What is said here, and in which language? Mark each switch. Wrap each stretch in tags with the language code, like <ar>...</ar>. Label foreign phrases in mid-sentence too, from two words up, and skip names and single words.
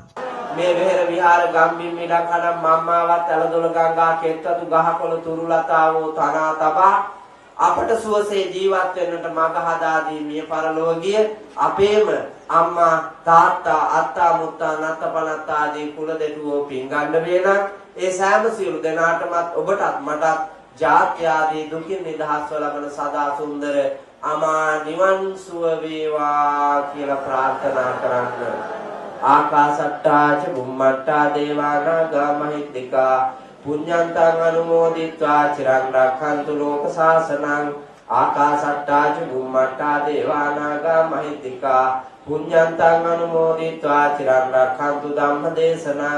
<si>මේ වෙහෙර විහාර ගම්බිම් මිඩකඩම් මම්මාවත් ඇලදොල ගංගා කෙත්වතු ගහකොළ තුරුලතාවෝ තනා තබා අපට සුවසේ ජීවත් වෙන්නට මඟ හදා දී මිය පරලොව ගිය අපේම අම්මා තාත්තා අත්තා මුත්තා නත්තපනත්තා ආදී කුල දෙටුවෝ පින් ගන්න වේනම් ඒ සෑම සියලු දෙනාටමත් ඔබටත් මටත් ජාති ආදී දුකින් නිදහස්ව ලබන සදා සුන්දර අමා නිවන් සුව වේවා කියලා ප්‍රාර්ථනා කරන්න.</si> <pi>ආකාසට්ටා ච බුම්මට්ටා දේවානාගා මහිද්దికා පුඤ්ඤන්තං අනුමෝදිත්වා චිරං රක්ඛන්තු ලෝක සාසනං. ආකාසට්ටා ච බුම්මට්ටා දේවානාගා මහිද්దికා පුඤ්ඤන්තං අනුමෝදිत्वा චිරං රක්ඛන්තු ධම්මදේශනං.</pi>